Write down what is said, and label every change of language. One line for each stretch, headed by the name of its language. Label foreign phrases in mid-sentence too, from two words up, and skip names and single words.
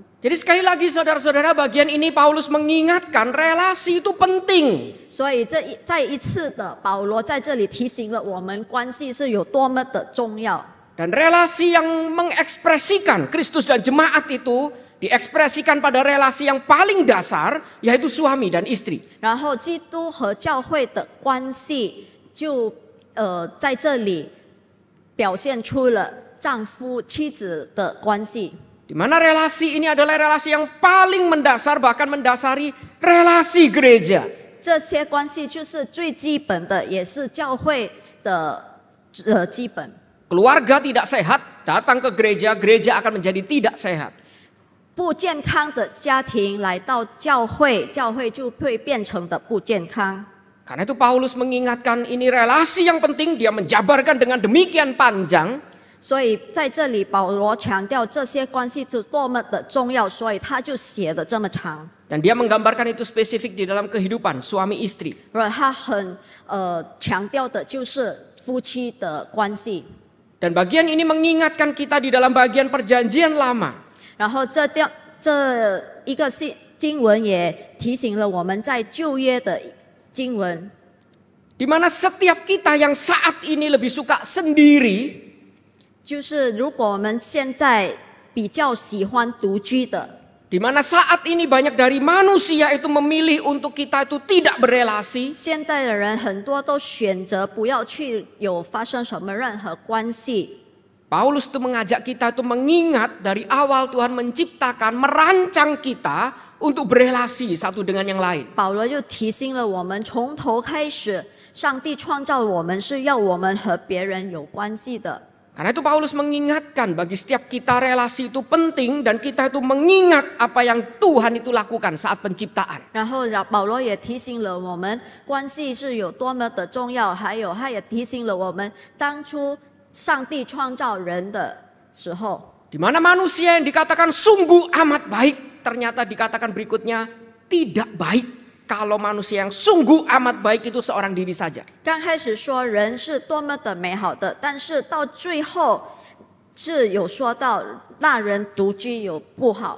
Indonesian: Jadi sekali lagi saudara-saudara, bagian ini Paulus mengingatkan relasi itu penting.
Chinese: 所以再一次的，保罗在这里提醒了我们，关系是有多么的重要。
Indonesian: Dan relasi yang mengekspresikan Kristus dan jemaat itu diekspresikan pada relasi yang paling dasar, yaitu suami dan istri.
Chinese: 然后基督和教会的关系就在这里表现出了丈夫妻子的关系。
Indonesian: Di mana relasi ini adalah relasi yang paling mendasar, bahkan mendasari relasi gereja.
Chinese: 这些关系就是最基本的，也是教会的基本。
Indonesian: Keluarga tidak sehat, datang ke gereja, gereja akan menjadi tidak sehat.
Chinese: 不健康的家庭来到教会，教会就会变成的不健康。
Indonesian: Karena itu Paulus mengingatkan ini relasi yang penting, dia menjabarkan dengan demikian panjang.
Chinese: 所以在这里，保罗强调这些关系是多么的重要，所以他就写的这么长。
Indonesian: Dan dia menggambarkan itu spesifik di dalam kehidupan suami istri.
Chinese: 而他很强调的就是夫妻的关系。
Indonesian: Dan bagian ini mengingatkan kita di dalam bagian perjanjian lama.
Chinese: 然后这一个经文也提醒了我们在旧约的经文，
Indonesian: Di mana setiap kita yang saat ini lebih suka sendiri,
Chinese: 就是如果我们现在比较喜欢独居的，
Indonesian: di mana saat ini banyak dari manusia itu memilih untuk kita itu tidak berelasi.
Chinese: 现在的人很多都选择不要去有发生什么任何关系。
Indonesian: Paulus itu mengajak kita itu mengingat dari awal Tuhan menciptakan, merancang kita untuk berelasi satu dengan yang lain.
Chinese: 保罗就提醒了我们，从头开始，上帝创造我们是要我们和别人有关系的。
Indonesian: Karena itu Paulus mengingatkan bagi setiap kita relasi itu penting dan kita itu mengingat apa yang Tuhan itu lakukan saat penciptaan.
Chinese: 然后保罗也提醒了我们，关系是有多么的重要，还有他也提醒了我们，当初上帝创造人的时候，
Indonesian: Di mana manusia yang dikatakan sungguh amat baik, ternyata dikatakan berikutnya tidak baik. Kalau manusia yang sungguh amat baik itu seorang diri saja.
Chinese: 刚开始说人是多么的美好的，但是到最后是有说到那人独居有不好。